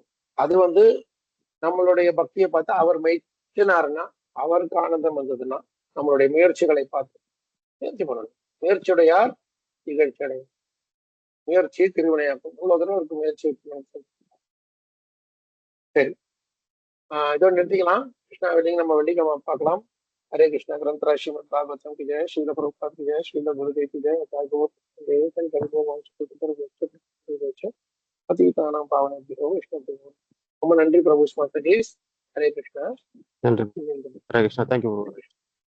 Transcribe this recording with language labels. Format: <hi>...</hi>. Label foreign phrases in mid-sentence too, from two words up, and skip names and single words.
<ta>அது வந்து நம்மளுடைய பக்தியை பார்த்து அவர் மெய்ச்சினாருன்னா, அவருக்கு ஆனந்தம் வந்ததுன்னா நம்மளுடைய முயற்சிகளை பார்த்து முயற்சி பண்ணணும். முயற்சியுடையார் இகழ்ச்சி அடையும். முயற்சி திருவினையாக்கும். இவ்வளவு தூரம் இருக்கு முயற்சி. சரி, இதோட நிறுத்திக்கலாம். கிருஷ்ணா வெட்டிங் நம்ம வெள்ளிக்கிழமை பார்க்கலாம்.</ta> <hi>हरे कृष्णा ग्रंथ श्रीमद भागवतम की जय, श्रील प्रभुपाद की जय, श्रील गुरुदेव की जय,</hi> <sa>पतितानां पावनेभ्यो वैष्णवेभ्यो</sa> <ta>ரொம்ப நன்றி பிரபு ஸ்மார்ட். ஹரே கிருஷ்ணா. நன்றி. ஹரே கிருஷ்ணா. தேங்க்யூ.</ta>